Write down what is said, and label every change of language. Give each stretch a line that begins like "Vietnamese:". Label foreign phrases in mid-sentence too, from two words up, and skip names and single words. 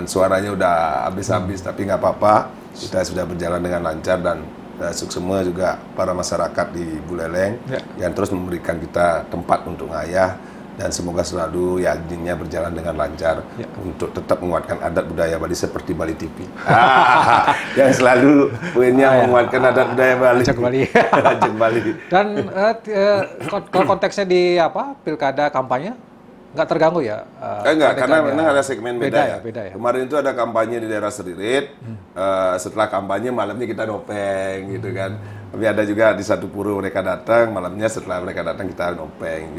Indonesian: Suaranya udah habis-habis, tapi nggak apa-apa. Kita sudah berjalan dengan lancar dan semua juga para masyarakat di Buleleng yang terus memberikan kita tempat untuk ngayah, dan semoga selalu yakinnya berjalan dengan lancar untuk tetap menguatkan adat budaya Bali seperti Bali TV. Yang selalu poinnya menguatkan adat budaya Bali. Ajak Bali. Ajak Bali. Dan kalau konteksnya di pilkada kampanye nggak terganggu ya? Enggak, karena memang ada segmen beda ya. Beda ya. Kemarin itu ada kampanye di daerah Seririt. Setelah kampanye malamnya kita nopeng gitu kan. Tapi ada juga di satu pura mereka datang, malamnya setelah mereka datang kita nopeng.